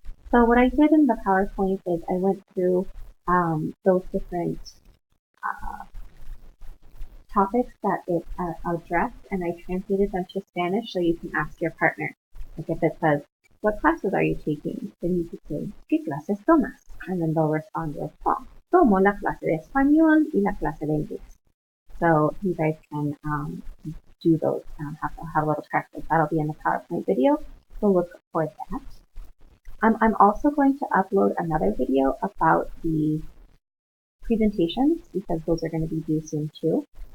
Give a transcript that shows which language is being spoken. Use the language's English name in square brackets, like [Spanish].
[English] So what I did in the PowerPoint is I went through those different topics that it addressed, and I translated them to Spanish so you can ask your partner. Like if it says, what classes are you taking? Then you could say, [Spanish] ¿qué clases tomas? [English] And then they'll respond with, oh, [Spanish] tomo la clase de español y la clase de inglés. [English] So you guys can do those, have a little practice. That'll be in the PowerPoint video, so look for that. I'm also going to upload another video about the presentations because those are going to be due soon too.